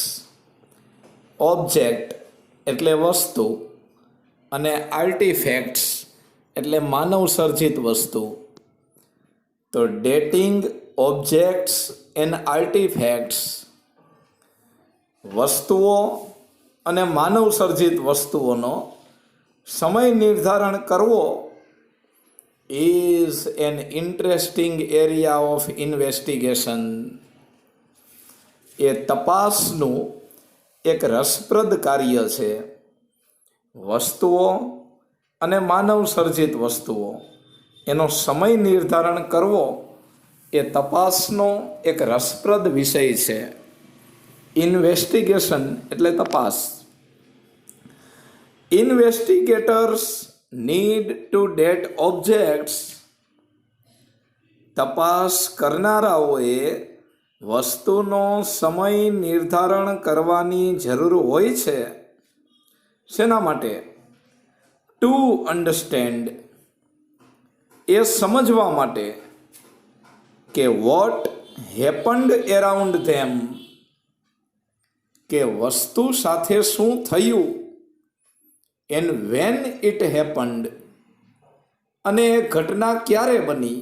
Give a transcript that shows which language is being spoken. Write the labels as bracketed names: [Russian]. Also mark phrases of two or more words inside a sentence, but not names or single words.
[Gujarati] ઓબ્જેક્ટ એટલે વસ્તુ અને આર્ટિફેક્ટ્સ એટલે માનવ સર્જિત વસ્તુ. [English] તો dating objects and artifacts, [Gujarati] વસ્તુઓ અને માનવ સર્જિત વસ્તુઓનો સમય નિર્ધારણ કરવો [English] is an interesting area of investigation. [Gujarati] એ તપાસનું એક રસપ્રદ કાર્ય છે. વસ્તુઓ અને માનવ સર્જિત વસ્તુઓ એનો સમય નિર્ધારણ કરવો એ તપાસનો એક રસપ્રદ વિષય છે. ઇન્વેસ્ટિગેશન એટલે તપાસ. [English] ઇન્વેસ્ટિગેટર્સ need to date objects. [Gujarati] તપાસ કરનારાઓએ વસ્તુનો સમય નિર્ધારણ કરવાની જરૂર હોય છે. શેના માટે? [English] to understand, [Gujarati] એ સમજવા માટે કે [English] what happened around them, [Gujarati] કે વસ્તુ સાથે શું થયું, [English] and when it happened, [Gujarati] અને એ ઘટના ક્યારે બની.